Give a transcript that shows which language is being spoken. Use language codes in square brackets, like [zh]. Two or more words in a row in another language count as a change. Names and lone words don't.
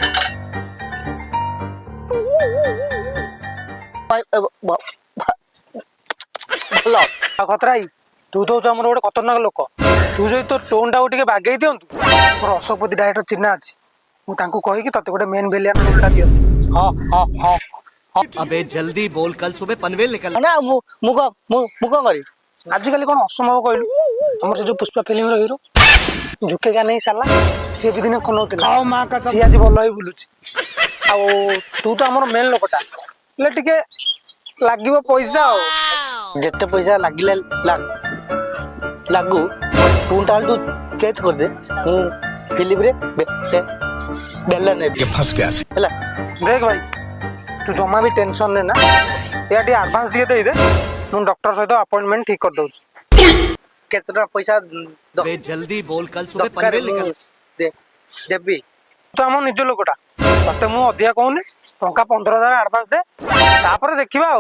[or] ଭଲ ଆଉ କତରାଇ ତୁ ତ ହଉଛୁ ଆମର ଗୋଟେ ଖତରନାକ ଲୋକ ତୁ ଯଦି ତୋ ଟୋନଟାକୁ ଟିକେ ବାଗେଇ ଦିଅନ୍ତୁ ମୋର ଅଶୋକପତି ଡାଇରେକ୍ଟର ଚିହ୍ନା ଅଛି ମୁଁ ତାଙ୍କୁ କହିକି ତତେ ଗୋଟେ [en] main villain [or] ରୋଲଟା ଦିଅନ୍ତି ହଁ ହଁ ହଁ [hi] अबे जल्दी बोल कल सुबह पनवेल निकल [or] ନା ମୁଁ କଣ କରିବି ଆଜିକାଲି କ'ଣ ଅସମ୍ଭବ କହିଲୁ ଆମର ସେ ଯୋଉ ପୁଷ୍ପା ଫିଲ୍ମର ହିରୋ [hi] झुकेगा नहीं [or] ସାରିଲା ସିଏ ବି ଦିନେ ଖନଉଥିଲା ସିଏ ଆଜି ଭଲ ହେଇ ବୁଲୁଛି ଆଉ ତୁ ତ ଆମର ମେନ୍ ଲୋକଟା ହେଲେ ଟିକେ ଲାଗିବ ପଇସା ଆଉ ଯେତେ ପଇସା ଲାଗିଲେ ଲାଗୁ ଟୁନଟା ତୁ ଚେଞ୍ଜ କରିଦେ ମୁଁ ଫିଲ୍ମରେ ବେଲା ନେବି ହେଲା ଦେଖ ଭାଇ ତୁ ଜମା ବି ଟେନସନ ନେ ନା ଏହା ଟିକେ ଆଡଭାନ୍ସ ଟିକେ ଦେଇଦେ ମୁଁ ଡକ୍ଟର ସହିତ ଆପଏଣ୍ଟମେଣ୍ଟ ଠିକ କରିଦେଉଛି କେତେ ଟଙ୍କା ପଇସା [hi] अबे जल्दी बोल कल सुबह [or] ଦରକାର पनवेल ମୁଁ [hi] निकल [or] ଦେବି ତୁ ଆମ ନିଜ ଲୋକଟା ତତେ ମୁଁ ଅଧିକା କହୁନି ଟଙ୍କା 15,000 ଆଡଭାନ୍ସ ଦେ ତାପରେ ଦେଖିବା ଆଉ